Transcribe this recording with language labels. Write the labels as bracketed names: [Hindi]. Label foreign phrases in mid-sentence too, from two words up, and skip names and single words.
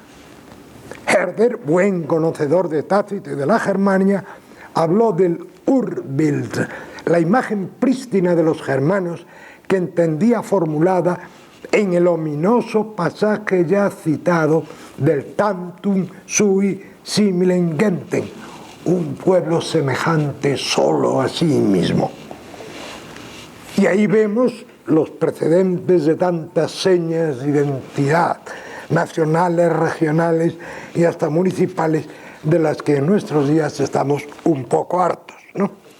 [Spanish] Herder, buen conocedor de Tácito y de la Germania, habló del Urbild, la imagen prístina de los germanos, que entendía formulada en el ominoso pasaje ya citado del [Latin] Tantum sui similem gentem, [Spanish] un pueblo semejante solo a sí mismo. Y ahí vemos los precedentes de tantas señas de identidad nacionales, regionales y hasta municipales, de las que en nuestros días estamos un poco hartos, ¿no?